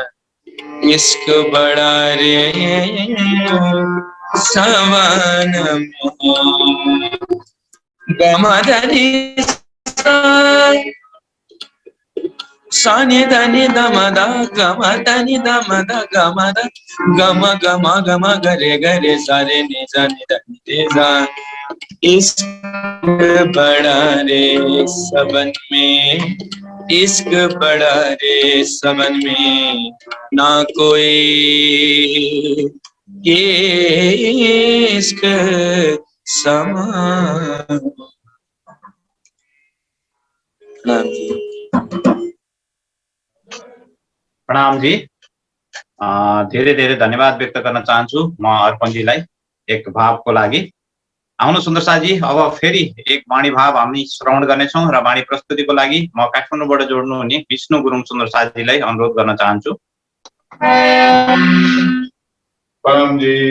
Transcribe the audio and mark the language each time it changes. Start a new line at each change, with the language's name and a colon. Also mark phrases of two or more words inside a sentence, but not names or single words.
Hindi: इश्क बड़ा रे सवन में, गमधनी सानी धनी दमदा गमधनी दमदा गमदा गम गम गम गरे गरे सारे नि जानी धनी रे जा। इश्क बड़ा रे सबन में, इश्क बड़ा रे सबन में, ना कोई इश्क समा।
Nepali: प्रणाम जी। धेरै धेरै धन्यवाद व्यक्त गर्न चाहन्छु म अर्पणजीलाई एक भावको लागि। आउनु सुन्दर साजी, अब फेरि एक वाणी भाव हामी श्रवण गर्नेछौँ र वाणी प्रस्तुतिको लागि म काठमाडौँबाट जोड्नु हुने विष्णु गुरुङ सुन्दर साजीलाई अनुरोध गर्न चाहन्छु। प्रणाम जी।